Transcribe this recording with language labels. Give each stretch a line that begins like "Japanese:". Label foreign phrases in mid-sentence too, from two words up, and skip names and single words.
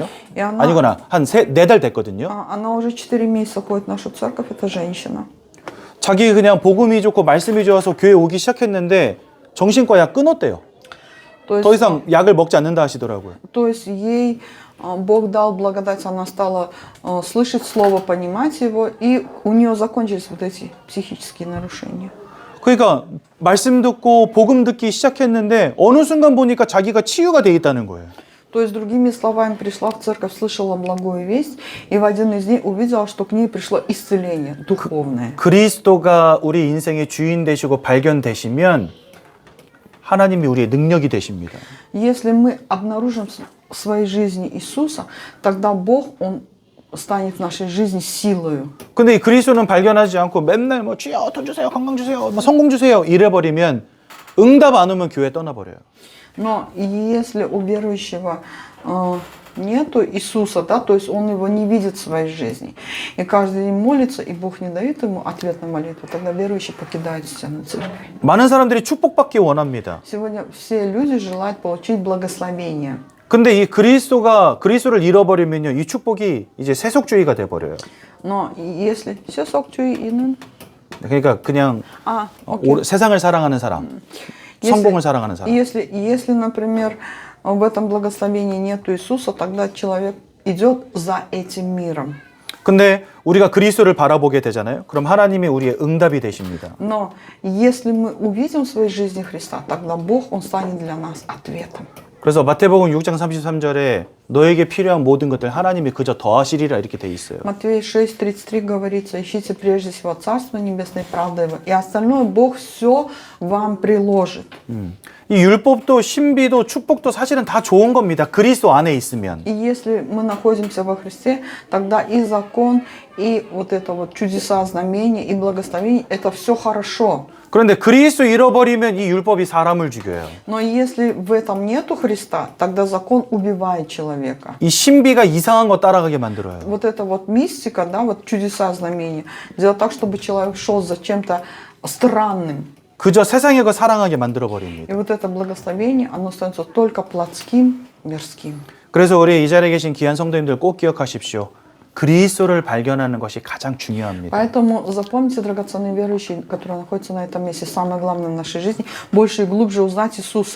Russian: И она,
Korean: 아니거나 한 4달 됐거든요.
Russian: она уже 4 месяца ходит в нашу церковь, эта женщина.
Korean: 자기 그냥 복음이 좋고 말씀이 좋아서 교회 오기 시작했는데 정신과 약 끊었대요.
Russian: То
Korean: 더
Russian: есть,
Korean: 이상 약을 먹지 않는다 하시더라고요.
Russian: то есть ей Бог дал благодать, она стала слышать слово, понимать его, и у нее закончились вот эти психические нарушения.
Korean: 그러니까 말씀 듣고 복음 듣기 시작했는데 어느 순간 보니까 자기가 치유가 돼 있다는 거예요.
Russian: То есть, другими словами, пришла в церковь, слышала благую весть, и в один из дней увидела, что к ней пришло исцеление духовное.
Korean: 그리스도가 우리 인생의 주인 되시고 발견되시면 하나님이 우리의 능력이 되십니다.
Russian: Если мы обнаружим в своей жизни Иисуса, тогда Бог, Он станет в нашей жизни силою.
Korean: 근데 이 그리스도는 발견하지 않고 맨날 뭐 주여 돈 주세요, 건강 주세요, 뭐 성공 주세요 이래버리면 응답 안 오면 교회 떠나버려요.
Russian: Но если у верующего нету Иисуса, да, то есть он его не видит в своей жизни, и каждый день молится, и Бог не дает ему ответ на молитву, тогда верующий покидает стены церкви.
Korean: 많은 사람들이 축복받기 원합니다.
Russian: Сегодня все люди желают получить благословение.
Korean: 근데 이 그리스도를 잃어버리면요, 이 축복이 이제 세속주의가 돼버려요.
Russian: Но если все сокчуи
Korean: 그러니까 그냥 окей. 세상을 사랑하는 사람, 성공을 사랑하는 사람.
Russian: Если, например, в этом благословении нет Иисуса, тогда человек идет за этим миром.
Korean: 근데 우리가 그리스도를 바라보게 되잖아요. 그럼 하나님이 우리의 응답이 되십니다.
Russian: Но если мы увидим в своей жизни Христа, тогда Бог, Он станет для нас ответом.
Korean: 그래서 마태복음 6장 33절에 너에게 필요한 모든 것들 하나님이 그저 더하시리라 이렇게 돼 있어요.
Russian: Матфея 6:33 говорится: ищите прежде всего Царство Небесное, правда Его, и остальное Бог все вам приложит.
Korean: 이 율법도 신비도 축복도 사실은 다 좋은 겁니다. 그리스도 안에 있으면.
Russian: И если мы находимся во Христе, тогда и закон, и вот это вот чудеса, знамения, и благословение, это все хорошо.
Korean: 그런데 그리스도 잃어버리면 이 율법이 사람을 죽여요.
Russian: Но если в этом нету Христа, тогда закон убивает человека.
Korean: 이 신비가 이상한 거 따라가게 만들어요.
Russian: Вот эта вот мистика, да, вот чудеса, знамения, делает так, чтобы человек шел за чем-то странным.
Korean: 그저 세상의 거 사랑하게 만들어 버립니다.
Russian: И вот это благословение, оно становится только плотским, мирским.
Korean: 그래서 우리 이 자리에 계신 귀한 성도님들 꼭 기억하십시오. 그리스도를 발견하는 것이 가장 중요합니다.
Russian: Поэтому запомните, драгоценные верующие, которые находятся на этом месте, самое главное в нашей жизни, больше и глубже узнать Иисуса.